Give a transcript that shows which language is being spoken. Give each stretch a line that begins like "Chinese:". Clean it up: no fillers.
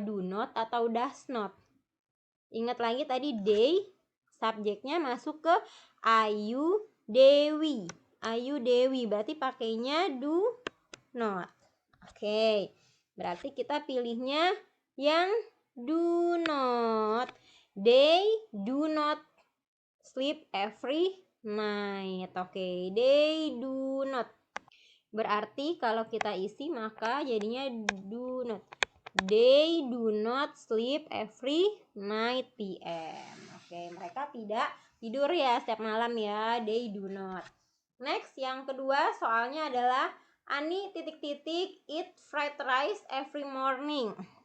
Indonesian: Do not atau does not? Ingat lagi tadi they, subjeknya masuk ke Ayu Dewi. Ayu Dewi berarti pakainya do not. Oke, berarti kita pilihnya yang do not.
English: They do not sleep every night.
Indonesian: Oke,
English: they do not.
Indonesian: Berarti kalau kita isi maka jadinya do not.
English: They do not sleep every night PM.
Indonesian: Oke, mereka tidak tidur ya setiap malam ya.
English: They do not.
Indonesian: Next, yang kedua soalnya adalah Ani titik-titik
English: eat fried rice every morning.